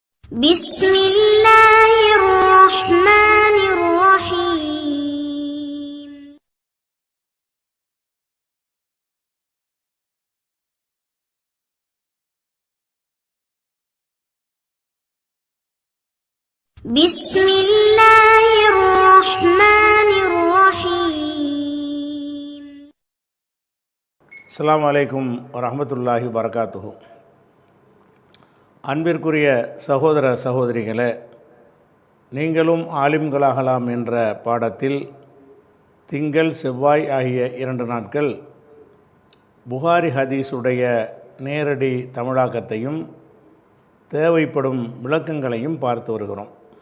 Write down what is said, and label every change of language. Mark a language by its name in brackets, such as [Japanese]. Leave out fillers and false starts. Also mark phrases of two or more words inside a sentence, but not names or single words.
[Arabic] بسم الله الرحمن الرحيم بسم الله الرحمن الرحيم السلام عليكم ورحمة الله وبركاته. [Tamil] அன்பிற்குரிய சகோதர சகோதரிகளே, நீங்களும் ஆலிம்களாகலாம் என்ற பாடத்தில் திங்கள் செவ்வாய் ஆகிய 2 நாட்கள் புகாரி ஹதீஸுடைய நேரடி தமிழாக்கத்தையும் தேவைப்படும் விளக்கங்களையும் பார்த்து வருகிறோம்.